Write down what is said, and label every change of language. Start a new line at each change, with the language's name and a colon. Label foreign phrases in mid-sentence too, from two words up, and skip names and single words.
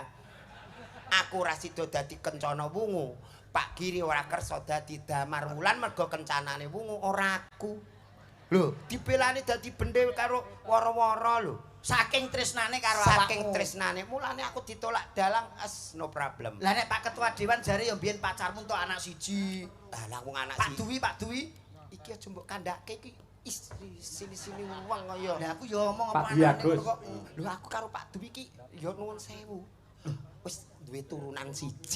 Javanese: Aku ora sida dadi Kencana Wungu. Pak Giri ora kersa dadi Damar Wulan mergo kencanane wungu ora aku. Lho dibelani dadi bende karo woro-woro lho. Saking tresnane karo awakmu. Saking tresnane, mulane aku ditolak dalang,
English: no problem.
Javanese: Lah nek Pak Ketua Dewan jare ya mbiyen pacarmu entuk anak siji. Lah aku anak siji. Pak Dwi. Iki aja mbok kandhake iki sini-sini wong kaya. Lah aku ya omong apa anane kok. Lho aku karo Pak Dwi iki ya nuwun sewu. Wis duwe turunan siji.